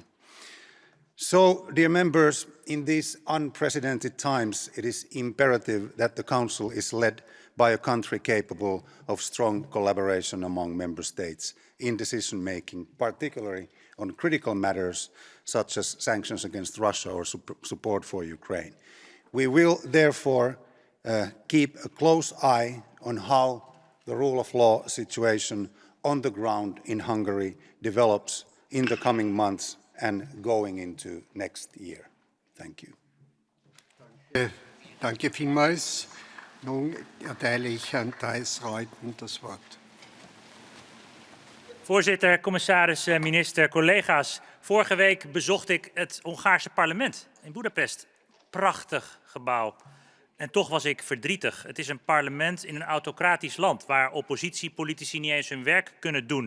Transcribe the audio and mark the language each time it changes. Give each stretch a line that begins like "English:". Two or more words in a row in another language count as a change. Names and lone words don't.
English: So, dear members, in these unprecedented times, it is imperative that the Council is led by a country capable of strong collaboration among member states in decision-making, particularly on critical matters such as sanctions against Russia or support for Ukraine. We will therefore keep a close eye on how the rule of law situation on the ground in Hungary develops in the coming months and going into next year. Thank you.
German: Danke vielmals. Nun erteile ich Herrn Thijs-Ruijten das Wort.
Dutch: Voorzitter, commissaris, minister, collega's. Vorige week bezocht ik het Hongaarse parlement in Boedapest. Prachtig gebouw. En toch was ik verdrietig. Het is een parlement in een autocratisch land waar oppositiepolitici niet eens hun werk kunnen doen.